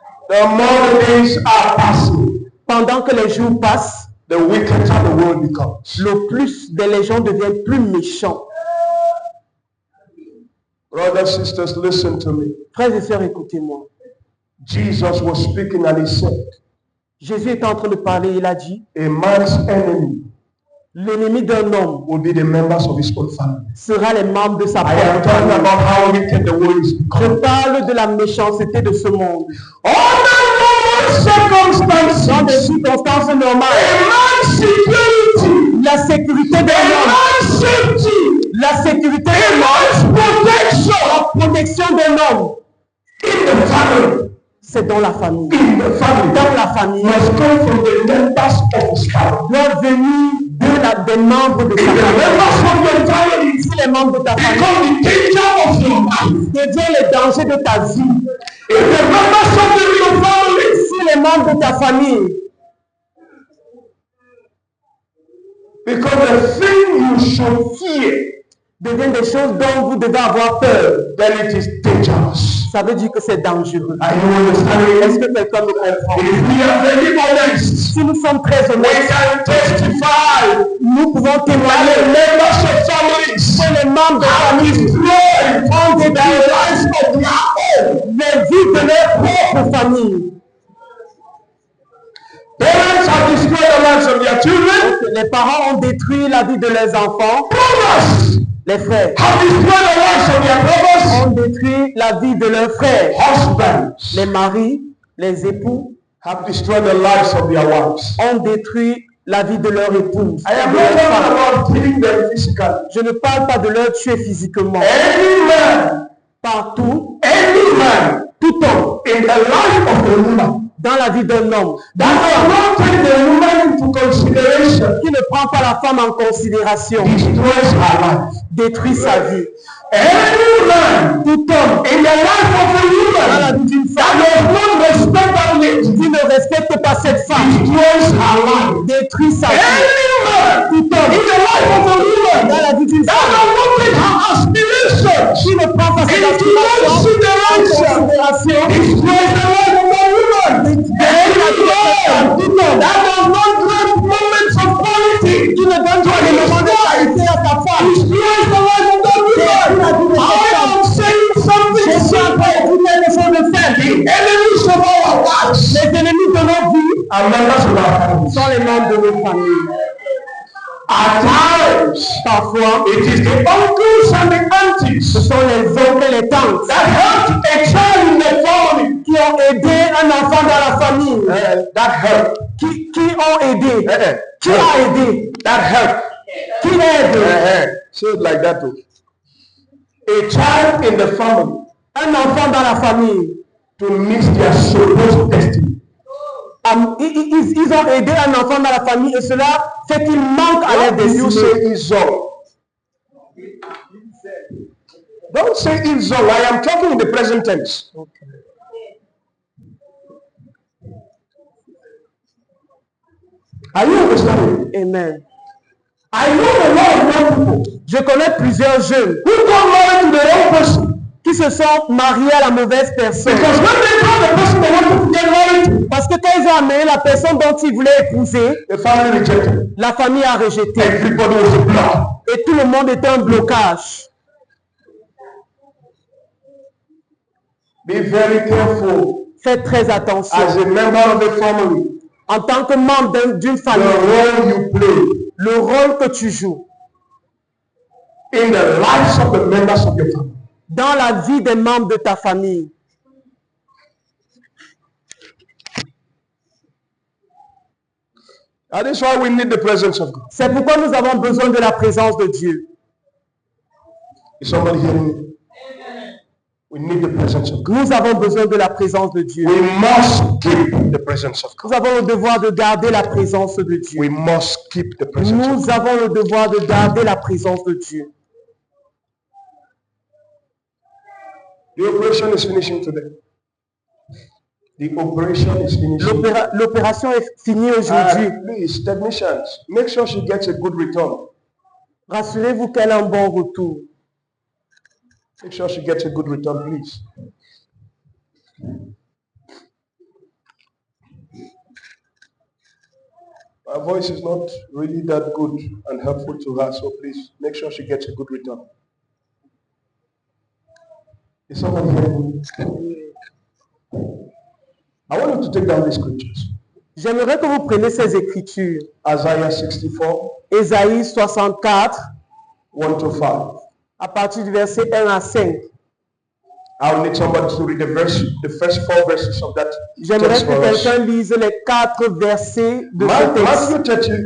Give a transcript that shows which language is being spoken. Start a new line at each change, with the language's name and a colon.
English: The more the days are passing,
French: Pendant que les jours passent,
English: the wickeder the world becomes.
French: le plus les gens deviennent plus méchants.
English: Brothers, sisters, listen to me.
French: Frères et sœurs, écoutez-moi.
English: Jesus was speaking and he said,
French: Jésus est en train de parler, il a dit,
English: a man's enemy
French: l'ennemi d'un homme
English: will be the members of his own family.
French: sera les membres de sa
English: I am
French: propre
English: talking
French: famille.
English: about how wicked the world is
French: Je
English: becoming.
French: parle de la méchanceté de ce monde.
English: Under normal circumstances,
French: Dans des circonstances normales,
English: a man's security,
French: la sécurité
English: a
French: d'un homme,
English: man's safety,
French: la sécurité
English: a
French: d'un homme,
English: man's protection
French: la protection d'un homme,
English: in the family,
French: c'est dans la famille.
English: in the family,
French: Dans la famille,
English: must come from the members of his family.
French: doit venir des membres de
English: If
French: sa
English: the
French: famille.
English: members of your family
French: Si les membres de ta famille
English: become the danger of your life,
French: deviennent les dangers de ta vie,
English: if the members of your family
French: si les membres de ta famille,
English: because the thing you should fear,
French: deviennent des choses dont vous devez avoir peur,
English: then it is dangerous.
French: ça veut dire que c'est dangereux.
English: Are you understanding?
French: Est-ce que quelqu'un me comprend?
English: If we are very honest,
French: Si nous sommes très
English: we
French: honnêtes,
English: can testify
French: nous pouvons
English: that the
French: témoigner
English: members of families
French: que les membres de
English: have
French: famille
English: destroyed
French: ont
English: the
French: détruit
English: lives of their own.
French: les vies de leur propre famille.
English: Parents have destroyed the lives of their children.
French: Les parents ont détruit la vie de leurs enfants.
English: Brothers
French: Les frères
English: have destroyed the lives of their brothers.
French: ont détruit la vie de leurs frères.
English: Husbands
French: Les maris, les époux
English: have destroyed the lives of their wives.
French: ont détruit la vie de leur épouse.
English: I am
French: de
English: not
French: leur
English: talking
French: femme.
English: about killing them physically.
French: Je ne parle pas de leur tuer physiquement.
English: Any man,
French: Partout, tout homme
English: in the life of a woman
French: dans la vie d'un homme,
English: that does not take the woman into consideration
French: qui ne prend pas la femme en considération,
English: destroys her life.
French: détruit sa vie.
English: Any man
French: Tout homme
English: in the life of a
French: dans la
English: woman
French: vie d'une
English: that
French: femme
English: does not respect that lady
French: qui ne respecte pas cette femme,
English: destroys her life.
French: détruit sa vie.
English: Any man
French: Tout homme
English: in the life of a woman
French: dans la vie d'une
English: that
French: femme
English: does not take her aspirations
French: qui ne prend pas ses
English: into
French: aspirations en
English: consideration
French: considération,
English: destroys the life of a woman. Any man that does not grant moments of quality
French: qui ne donne pas les moments de qualité à sa femme,
English: destroys the life of that woman. I am saying something
French: je suis en train de
English: simple.
French: dire quelque chose de simple.
English: The enemies of our wives
French: Les ennemis de nos vies
English: are members of our families.
French: sont les membres de nos familles.
English: At times,
French: Parfois,
English: it is the uncles and the aunties
French: ce sont les oncles et les tantes
English: that helped a child in the family.
French: qui ont aidé un enfant dans la famille.
English: That help.
French: Qui ont aidé. Qui a aidé.
English: That help.
French: Qui aide.
English: Say it like that too. A child in the family
French: Un enfant dans la famille.
English: to miss their supposed destiny.
French: Ils ont aidé un enfant dans la famille et cela fait qu'il manque à leur
English: What do you
French: destinée.
English: say is wrong? Don't say it's wrong. I am talking in the present tense. Are you understanding? Amen. I know a lot of young people
French: Je connais plusieurs jeunes
English: who got married to the wrong person
French: qui se sont mariés à la mauvaise personne.
English: because when they told the person they wanted to get married to,
French: Parce que quand ils ont amené la personne dont ils voulaient épouser,
English: the family rejected.
French: la famille a rejeté.
English: Everybody was blocked.
French: Et tout le monde était un blocage.
English: Be very careful
French: Faites très attention.
English: as a member of the family.
French: En tant que membre d'une
English: The
French: famille,
English: role you play
French: le rôle que tu joues
English: in the lives of the members of your family.
French: dans la vie des membres de ta famille.
English: That is why we need the presence of God.
French: C'est pourquoi nous avons besoin de la présence de Dieu.
English: Is somebody hearing me? We need the presence of God.
French: Nous avons besoin de la présence de Dieu.
English: We must keep the presence of God.
French: Nous avons le devoir de garder la présence de Dieu.
English: We must keep the presence of God.
French: Nous avons le devoir de garder la présence de Dieu.
English: The operation is finishing today. The operation is finishing.
French: L'opération est finie aujourd'hui.
English: Please, technicians, make sure she gets a good return.
French: Rassurez-vous qu'elle a un bon retour.
English: Make sure she gets a good return, please. My voice is not really that good and helpful to her, so please make sure she gets a good return. Is somebody hearing me? I want you to take down these scriptures.
French: J'aimerais que vous preniez ces écritures.
English: Isaiah 64,
French: Ésaïe 64,
English: 1 to 5.
French: à partir du verset 1 à 5.
English: I'll need somebody to read the first 4 verses of that
French: J'aimerais
English: text
French: que
English: for us.
French: quelqu'un lise les 4 versets de ce texte.